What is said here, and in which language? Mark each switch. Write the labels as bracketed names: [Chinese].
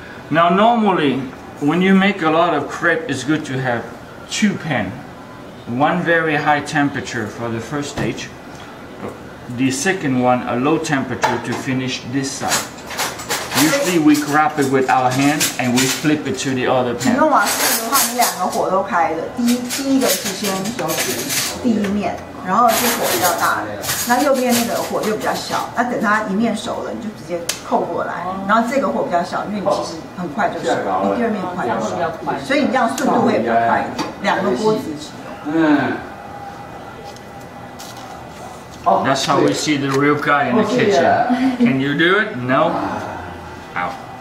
[English] Now, normally, when you make a lot of crepe, it's good to have 2 pans. One very high temperature for the first stage. The second one, a low temperature to finish this side. Usually, we wrap it with our hand and we flip it to the other [Chinese] 你 [English] pan. [Chinese] 用瓦斯炉的话，你2个火都开的。第一个是先第一面，然后是火比较大的，那右边那个火就比较小。那等它一面熟了，你就直接扣过来。然后这个火比较小，因为你其实很快就熟，你第二面很快就熟，所以你这样速度会比较快一点。 2个锅子使用。 [English] That's how we see the real guy in the kitchen. Can you do it? No? Out.